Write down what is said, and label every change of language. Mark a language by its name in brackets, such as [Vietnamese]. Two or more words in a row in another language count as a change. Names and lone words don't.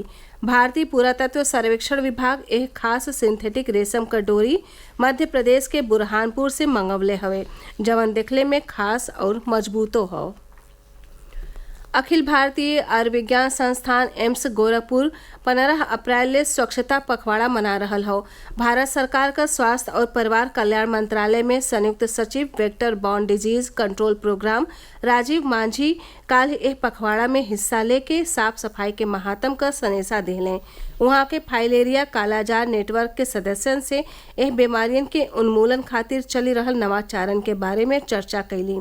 [Bhojpuri] भारतीय पुरातत्व सर्वेक्षण विभाग एक खास सिंथेटिक रेशम का डोरी मध्य प्रदेश के बुरहानपुर से मंगवले हवे, जवन देखले में खास और मजबूतो हो। अखिल भारतीय आयुर्विज्ञान संस्थान एम्स गोरखपुर 15 अप्रैल ले स्वच्छता पखवाड़ा मना रहल हो। भारत सरकार का स्वास्थ्य और परिवार कल्याण मंत्रालय में संयुक्त सचिव वेक्टर बॉर्न डिजीज कंट्रोल प्रोग्राम राजीव मांझी काल एह पखवाड़ा में हिस्सा लेके साफ सफाई के महात्म का सनेसा दिले। वहाँ के फाइलेरिया कालाजार नेटवर्क के सदस्यन से एह बीमारियन के उन्मूलन खातिर चली रहल नवाचारन के बारे में चर्चा कैली।